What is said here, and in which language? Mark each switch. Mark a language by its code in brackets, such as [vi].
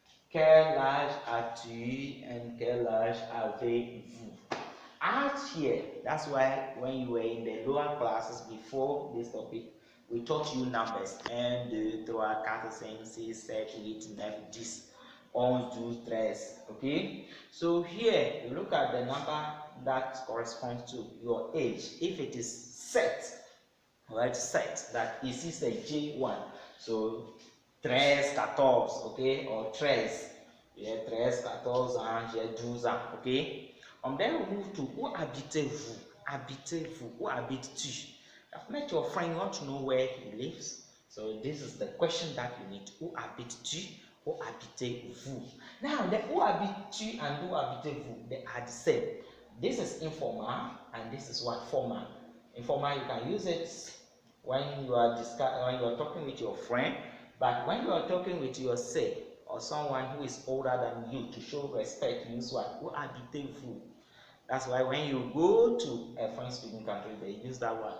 [fr] Quel âge as-tu [en] and [fr] quel âge avez-vous? [en] Âge here, that's why when you were in the lower classes before this topic, we taught you numbers 1, 2, 3, 4, 5, 6, 7, 8, 9, 10, 11, 12, 13. Okay, so here you look at the number that corresponds to your age. If it is set, right, set, that is a J1, so 13, 14, okay, or 13, yeah, 13, 14 ans, [fr] j'ai 12 ans, [en] okay. Then we move to [fr] où habitez-vous? Habitez-vous? Où habites-tu? [en] I've met your friend, you want to know where he lives, so this is the question that you need. [fr] Où habites-tu? Où habitez-vous? [en] Now, the [fr] où habites-tu [en] and [fr] où habitez-vous, [en] they are the same. This is informal and this is what? Formal. Informal, you can use it when you are talking with your friend, but when you are talking with yourself or someone who is older than you, to show respect, you use what? [fr] Où habitez-vous? [en] That's why when you go to a French speaking country, they use that word.